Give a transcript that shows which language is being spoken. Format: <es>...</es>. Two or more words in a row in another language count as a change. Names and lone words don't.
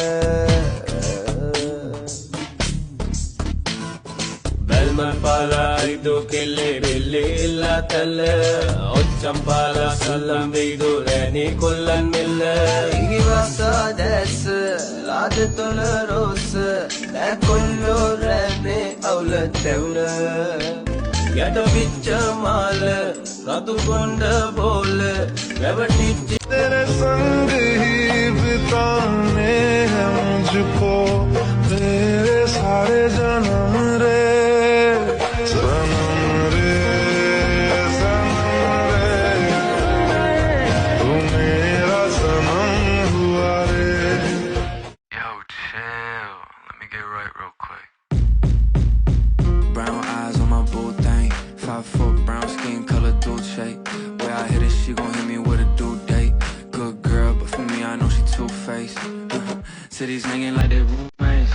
<si>බල්මන් පාලා රිදෝ කෙල්ලේ බෙල්ලේ එල්ලා තල්ල ඔච්චම් පාලා සල්ලම් වෙයිදෝ රැනේ කොල්ලන් මෙල්ල ඉගිවසා දැස්ස ලාද තොල රෝස නැකොල්ලෝ රැනේ අවුල තැවුල යට විච්ච මාල රතු කොණ්ඩ බෝල රැවටිච්චි</si> <hi>तेरे संग ही बिताने हैं मुझको तेरे सारे जन्म रे सनम रे तू मेरा सनम हुआ रे</hi> <en>Yo, chill. Let me get right real quick. Brown eyes on my boo thing. 5 foot brown skin color Dolce. Where I hit it, she gon' hit me with a due date. Good girl, but for me, I know she two-faced. Cities hanging like they roommates.</en>